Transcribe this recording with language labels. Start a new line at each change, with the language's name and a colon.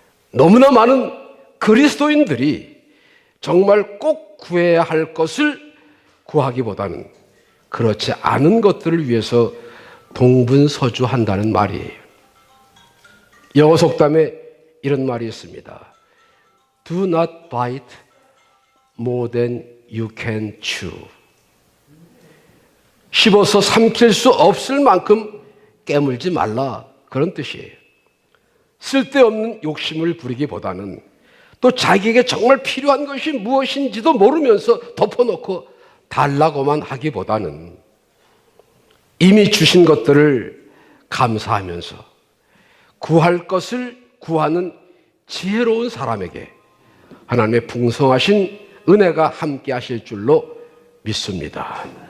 Korean: 너무나 많은 그리스도인들이 정말 꼭 구해야 할 것을 구하기보다는 그렇지 않은 것들을 위해서 동분서주한다는 말이에요. 영어 속담에 이런 말이 있습니다.
English: Do not bite more than you can chew.
Korean: 씹어서 삼킬 수 없을 만큼 깨물지 말라, 그런 뜻이에요. 쓸데없는 욕심을 부리기보다는 또 자기에게 정말 필요한 것이 무엇인지도 모르면서 덮어놓고 달라고만 하기보다는 이미 주신 것들을 감사하면서 구할 것을 구하는 지혜로운 사람에게 하나님의 풍성하신 은혜가 함께 하실 줄로 믿습니다.